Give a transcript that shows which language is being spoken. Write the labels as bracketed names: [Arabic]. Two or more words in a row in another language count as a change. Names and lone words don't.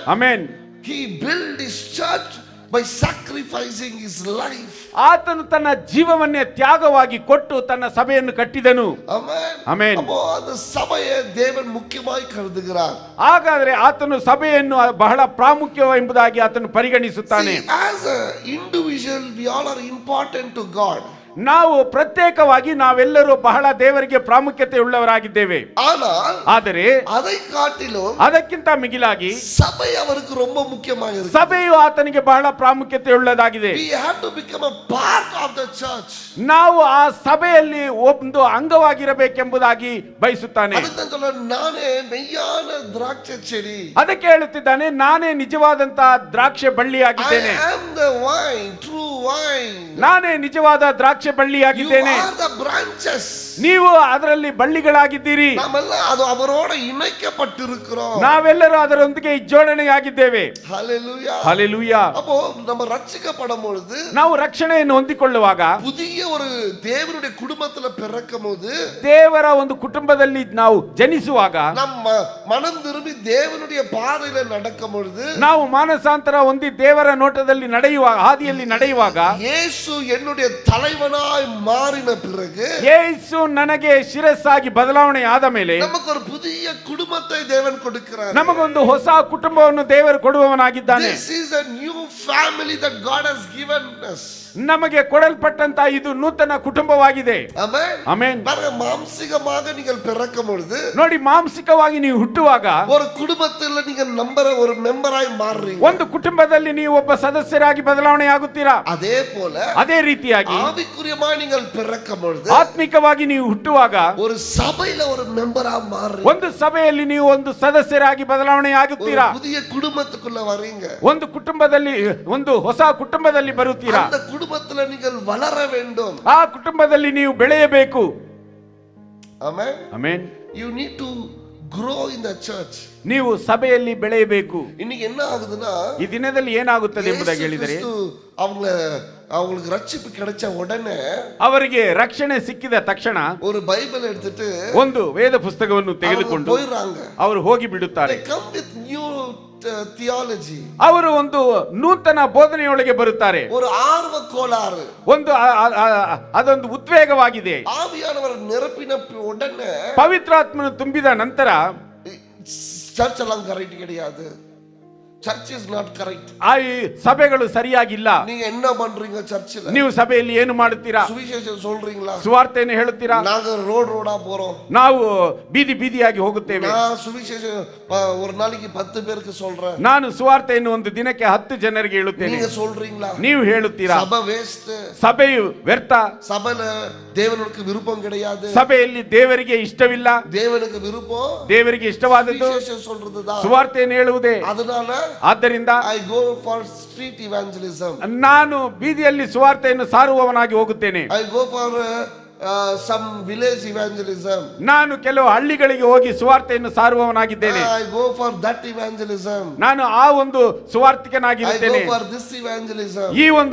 [Kannada] ಆಮೆನ್. [English] He built his church by sacrificing his life. [Kannada] ಆತನು ತನ್ನ ಜೀವವನ್ನೇ ತ್ಯಾಗವಾಗಿ ಕೊಟ್ಟು ತನ್ನ ಸಭೆಯನ್ನು ಕಟ್ಟಿದನು. ಆಮೆನ್. ಆಮೆನ್. [Tamil] அப்போ அந்த சபையை தேவன் முக்கியமாய் கருதுகிறார். [Kannada] ಹಾಗಾದರೆ ಆತನು ಸಭೆಯನ್ನು ಬಹಳ ಪ್ರಾಮುಖ್ಯ ಎಂಬುದಾಗಿ ಆತನು ಪರಿಗಣಿಸುತ್ತಾನೆ. [English] See, as an individual we all are important to God. [Kannada] ನಾವು ಪ್ರತ್ಯೇಕವಾಗಿ ನಾವೆಲ್ಲರೂ ಬಹಳ ದೇವರಿಗೆ ಪ್ರಾಮುಖ್ಯತೆ ಉಳ್ಳವರಾಗಿದ್ದೇವೆ. ಆದರೆ [Tamil] அதை காட்டிலும் [Kannada] ಅದಕ್ಕಿಂತ ಮಿಗಿಲಾಗಿ ಸಭೆ ಅವರಿಗೆ ரொம்ப ಮುಖ್ಯವಾಗಿದೆ. ಸಭೆಯು ಆತನಿಗೆ ಬಹಳ ಪ್ರಾಮುಖ್ಯತೆ ಉಳ್ಳದಾಗಿದೆ. [English] We have to become a part of the church. [Kannada] ನಾವು ಆ ಸಭೆಯಲ್ಲಿ ಒಂದು ಅಂಗವಾಗಿರಬೇಕೆಂಬುದಾಗಿ ಬಯಸುತ್ತಾನೆ. ಅದಕ್ಕೆ ನಾನು [Tamil] நானே மெய்யான திராட்சை செடி. [Kannada] ಅದಕ್ಕೆ ಹೇಳುತ್ತಿದ್ದಾನೆ, ನಾನೇ ನಿಜವಾದಂತಹ ದ್ರಾಕ್ಷಿ ಬಳ್ಳಿಯಾಗಿದ್ದೇನೆ. [English] I am the vine, true vine. [Kannada] ನಾನೇ ನಿಜವಾದ ದ್ರಾಕ್ಷಿ ಬಳ್ಳಿಯಾಗಿದ್ದೇನೆ. [English] You are the branches. [Kannada] ನೀವು ಅದರಲ್ಲಿ ಬಳ್ಳಿಗಳಾಗಿದ್ದೀರಿ. ನಾವೆಲ್ಲ ಅದು [Tamil] ಅವரோட இணைக்கப்பட்டிருக்கிறோம். [Kannada] ನಾವೆಲ್ಲರೂ ಅದರೊಂದಿಗೆ ಜೋಡಣೆಯಾಗಿದ್ದೇವೆ. [Tamil] ஹalleluya. ஹalleluya. அப்போ நம்ம ரட்சிக்கப்படும் பொழுது, [Kannada] ನಾವು ರಕ್ಷಣೆಯನ್ನು ಹೊಂದಿಕೊಳ್ಳುವಾಗ, [Tamil] புதிய ஒரு தேவனுடைய குடும்பத்துல பிறக்கும்போது, [Kannada] ದೇವರ ಒಂದು ಕುಟುಂಬದಲ್ಲಿ ನಾವು ಜನಿಸುವಾಗ, [Tamil] நம்ம மனம் திரும்பி தேவனுடைய பாதையில நடக்கும் பொழுது, [Kannada] ನಾವು ಮಾನಸಾಂತರ ಹೊಂದಿ ದೇವರ ನೋಟದಲ್ಲಿ ನಡೆಯುವಾಗ, ಹಾದಿಯಲ್ಲಿ ನಡೆಯುವಾಗ, [Tamil] ಯೇಸು என்னுடைய தலைவனாய் மாறின பிறகு, [Kannada] ಯೇಸು ನನಗೆ ಶಿರಸ್ಸಾಗಿ ಬದಲಾವಣೆ ಆದ ಮೇಲೆ, [Tamil] நமக்கு ஒரு புதிய குடும்பத்தை தேவன் கொடுக்கிறார். [Kannada] ನಮಗೊಂದು ಹೊಸ ಕುಟುಂಬವನ್ನು ದೇವರು ಕೊಡುವವನಾಗಿದ್ದಾನೆ. [English] This is a new family that God has given us. [Kannada] ನಮಗೆ ಕೊಡಲ್ಪಟ್ಟಂತ ಇದು ನೂತನ ಕುಟುಂಬವಾಗಿದೆ. ಆಮೆನ್. ಆಮೆನ್. [Tamil] மாம்சிகமாக நீங்கள் பிறக்கும் பொழுது, [Kannada] ನೋಡಿ, ಮಾಂಸಿಕವಾಗಿ ನೀವು ಹುಟ್ಟುವಾಗ [Tamil] ஒரு குடும்பத்தில் நீங்க ஒரு மெம்பராய் மாறுறீங்க. [Kannada] ಒಂದು ಕುಟುಂಬದಲ್ಲಿ ನೀವು ಒಬ್ಬ ಸದಸ್ಯರಾಗಿ ಬದಲಾವಣೆ ಆಗುತ್ತೀರಾ. [Tamil] அதே போல [Kannada] ಅದೇ ರೀತಿಯಾಗಿ [Tamil] ஆவிக்குரியமாய் நீங்கள் பிறக்கும் பொழுது, [Kannada] ಆತ್ಮಿಕವಾಗಿ ನೀವು ಹುಟ್ಟುವಾಗ [Tamil] ஒரு சபையில ஒரு மெம்பரா மாறுறீங்க. [Kannada] ಒಂದು ಸಭೆಯಲ್ಲಿ ನೀವು ಒಂದು ಸದಸ್ಯರಾಗಿ ಬದಲಾವಣೆ ಆಗುತ್ತೀರಾ. [Tamil] புதிய குடும்பத்துக்குள்ள வரீங்க. [Kannada] ಒಂದು ಕುಟುಂಬದಲ್ಲಿ, ಒಂದು ಹೊಸ ಕುಟುಂಬದಲ್ಲಿ ಬರುತ್ತೀರಾ. [Tamil] அந்த குடும்பத்துல நீங்கள் வளர வேண்டும். [Kannada] ಆ ಕುಟುಂಬದಲ್ಲಿ ನೀವು ಬೆಳೆಯಬೇಕು. ಆಮೆನ್. ಆಮೆನ್. [English] You need to grow in the church. [Kannada] ನೀವು ಸಭೆಯಲ್ಲಿ ಬೆಳೆಯಬೇಕು. [Tamil] இன்னைக்கு என்ன ஆகுதுன்னா, [Kannada] ಈ ದಿನದಲ್ಲಿ ಏನಾಗುತ್ತದೆ ಎಂಬುದಾಗಿ ಹೇಳಿದರೆ, [Tamil] அவங்களுக்கு ரட்சிப்பு கிடைச்ச உடனே, [Kannada] ಅವರಿಗೆ ರಕ್ಷಣೆ ಸಿಕ್ಕಿದ ತಕ್ಷಣ [Tamil] ஒரு பைபிள் எடுத்துட்டு [Kannada] ಒಂದು ವೇದ ಪುಸ್ತಕವನ್ನು ತೆಗೆದುಕೊಂಡು [Tamil] போயிடுறாங்க. [Kannada] ಅವರು ಹೋಗಿ ಬಿಡುತ್ತಾರೆ. [English] They come with new theology. [Kannada] ಅವರು ಒಂದು ನೂತನ ಬೋಧನೆಯೊಳಗೆ ಬರುತ್ತಾರೆ. [Tamil] ஒரு ஆர்வ கோளாறு, [Kannada] ಒಂದು ಅದೊಂದು ಉದ್ವೇಗವಾಗಿದೆ. [Tamil] ஆவியானவர் நிரப்பின உடனே, [Kannada] ಪವಿತ್ರಾತ್ಮನು ತುಂಬಿದ ನಂತರ, [Tamil] சர்ச் எல்லாம் கரெக்ட் கிடையாது. [English] church is not correct. [Kannada] ಆ ಸಭೆಗಳು ಸರಿಯಾಗಿಲ್ಲ. [Tamil] நீங்க என்ன பண்றீங்க சர்ச்சில்? [Kannada] ನೀವು ಸಭೆಯಲ್ಲಿ ಏನು ಮಾಡುತ್ತೀರಾ? [Tamil] ಸುವಿಶೇಷ சொல்றீங்களா? [Kannada] ಸುವಾರ್ತೆಯನ್ನು ಹೇಳುತ್ತೀರಾ? [Tamil] நாங்க ரோடா போறோம். [Kannada] ನಾವು ಬೀದಿ ಬೀದಿಯಾಗಿ ಹೋಗುತ್ತೇವೆ. [Tamil] நான் ಸುವಿಶೇಷ ஒரு நாளைக்கு 10 பேருக்கு சொல்றேன். [Kannada] ನಾನು ಸುವಾರ್ತೆಯನ್ನು ಒಂದು ದಿನಕ್ಕೆ 10 ಜನರಿಗೆ ಹೇಳುತ್ತೇನೆ. [Tamil] நீங்க சொல்றீங்களா? [Kannada] ನೀವು ಹೇಳುತ್ತೀರಾ? ಸಭೆ ವೇಸ್ಟ್. ಸಭೆಯು ವ್ಯರ್ಥ. [Tamil] ಸಭೆல தேவனுக்கு விருப்பம் கிடையாது. [Kannada] ಸಭೆಯಲ್ಲಿ ದೇವರಿಗೆ ಇಷ್ಟವಿಲ್ಲ. [Tamil] தேவனுக்கு விருப்பம் [Kannada] ದೇವರಿಗೆ ಇಷ್ಟವಾದದ್ದು [Tamil] ಸುವಿಶೇಷ சொல்றதுதான். [Kannada] ಸುವಾರ್ತೆಯನ್ನು ಹೇಳುವುದೇ. [Tamil] ಅದனால [Kannada] ಆದ್ದರಿಂದ [English] I go for street evangelism. [Kannada] ನಾನು ಬೀದಿಯಲ್ಲಿ ಸುವಾರ್ತೆಯನ್ನು ಸಾರುವವನಾಗಿ ಹೋಗುತ್ತೇನೆ. [English] I go for some village evangelism. [Kannada] ನಾನು ಕೆಲವು ಹಳ್ಳಿಗಳಿಗೆ ಹೋಗಿ ಸುವಾರ್ತೆಯನ್ನು ಸಾರುವವನಾಗಿದ್ದೇನೆ. [English] I go for that evangelism. [Kannada] ನಾನು ಆ ಒಂದು ಸುವಾರ್ತಿಕನಾಗಿರುತ್ತೇನೆ. [English] I go for this evangelism.